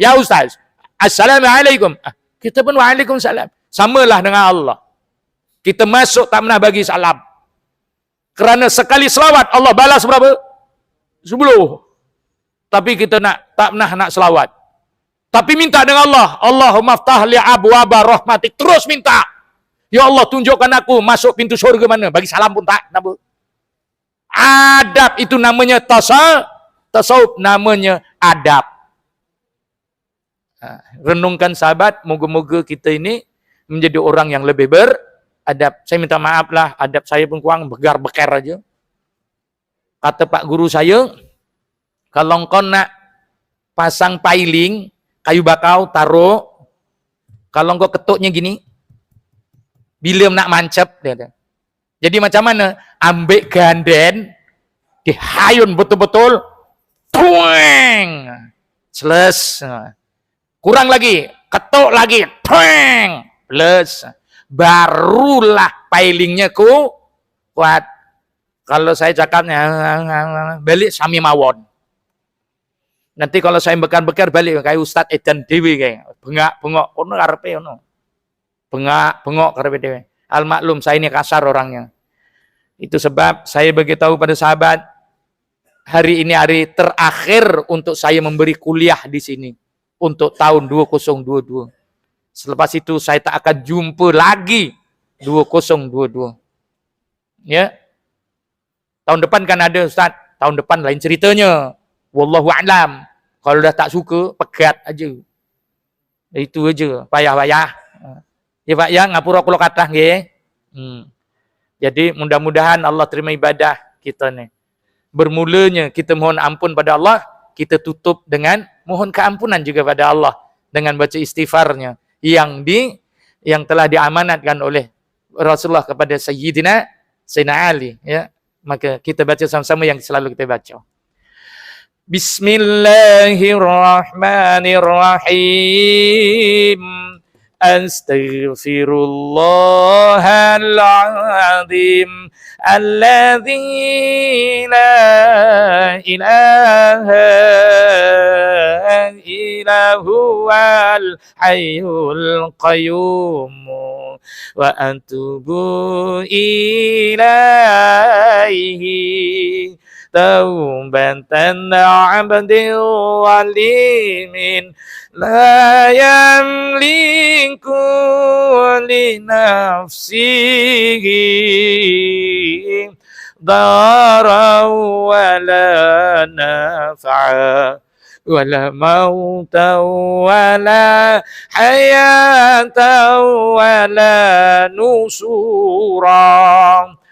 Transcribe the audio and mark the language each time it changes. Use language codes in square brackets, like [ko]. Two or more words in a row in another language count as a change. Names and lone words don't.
[ms] Ya Ustaz, assalamualaikum. Kita pun waalaikumsalam. Samalah dengan Allah. Kita masuk tak pernah bagi salam. Kerana sekali selawat, Allah balas berapa? 10. Tapi kita tak pernah nak selawat. Tapi minta dengan Allah. [ar] اللهم افتح لي أبواب رحمتك. [ms] Terus minta. Ya Allah, tunjukkan aku masuk pintu surga mana. Bagi salam pun tak. Adab itu namanya tasawuf namanya adab. Renungkan sahabat, moga-moga kita ini menjadi orang yang lebih beradab. Saya minta maaf lah, adab saya pun kurang, begar-beker aja. Kata Pak Guru saya, kalau kau nak pasang piling, kayu bakau, taruh. Kalau kau ketuknya gini, bila nak mancap, dia. Jadi macam mana? Ambil ganden, dihayun betul-betul, tueng, seles. Kurang lagi, ketuk lagi, tueng, plus. Barulah pilingnya kuat. Kalau saya cakapnya, balik [jv] sami mawon. [ms] Nanti kalau saya bekar-bekar balik kayak Ustadz Edan Dewi kayak [jv] bengak-bengok, ono karepe ono. Bengak-bengok karepe dewe. [ms] Al maklum saya ini kasar orangnya. Itu sebab saya beritahu pada sahabat, hari ini hari terakhir untuk saya memberi kuliah di sini untuk tahun 2022. Selepas itu saya tak akan jumpa lagi 2022. Ya. Tahun depan kan ada Ustaz. Tahun depan lain ceritanya. [ar] والله أعلم. [ms] Kalau dah tak suka, pegat aja. Itu aja. Payah-payah. [jv] Ya Pak, ya ngapura kula kathah nggih. [ms] Jadi mudah-mudahan Allah terima ibadah kita ni. Bermulanya kita mohon ampun pada Allah, kita tutup dengan mohon keampunan juga pada Allah dengan baca istighfarnya yang telah diamanatkan oleh Rasulullah kepada Sayyidina Ali, ya. Maka kita baca sama-sama yang selalu kita baca. [ar] بسم الله الرحمن الرحيم. أستغفر الله العظيم الذي لا إله إلا هو الحي القيوم وأتوب إليه توبة عبد ظالم لا يملك ل نفسه ضرا ولا نفعا ولا موتا ولا حياة ولا نشورا